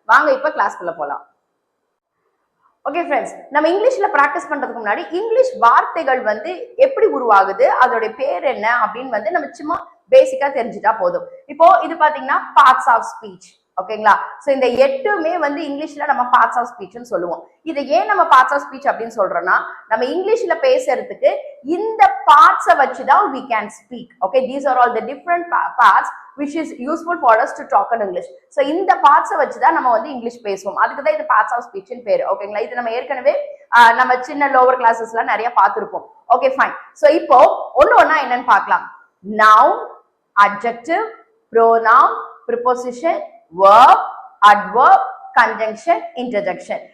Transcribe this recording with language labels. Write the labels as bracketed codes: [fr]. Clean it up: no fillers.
[ta] வாங்க இப்ப கிளாஸ்க்குள்ள போலாம். ஓகே ஃப்ரெண்ட்ஸ், நம்ம இங்கிலீஷ்ல பிராக்டிஸ் பண்றதுக்கு முன்னாடி இங்கிலீஷ் வார்த்தைகள் எப்படி உருவாகுது, அதோட பேர் என்ன அப்படின்னு நம்ம சும்மா பேசிக்கா தெரிஞ்சுட்டா போதும். இப்போ இது பாத்தீங்கன்னா பார்ட்ஸ் ஆஃப் ஸ்பீச். ஓகேங்களா? சோ இந்த 8மே இங்கிலீஷ்ல நம்ம பார்ட்ஸ் ஆஃப் ஸ்பீச்னு சொல்லுவோம். இதை ஏன் நம்ம பார்ட்ஸ் ஆஃப் ஸ்பீச் அப்படின்னு சொல்றோம்னா, நம்ம இங்கிலீஷ்ல பேசுறதுக்கு இந்த பார்ட்ஸை வச்சுதான் [en] we can speak. Okay, these are all the different parts which is useful for us to talk in English. [ta] So இந்த பார்ட்ஸை வச்சுதான் நம்ம இங்கிலீஷ் பேசுவோம். அதுக்கு தான் இது பார்ட்ஸ் ஆஃப் ஸ்பீச்னு பேரு. ஓகேங்களா? இது நம்ம ஏற்கனவே நம்ம சின்ன லோவர் கிளாஸஸ்ல நிறைய பார்த்திருப்போம். Okay fine. சோ இப்போ ஒண்ணு என்னன்னு பார்க்கலாம். Noun, adjective, pronoun, preposition, verb, adverb, conjunction, interjection.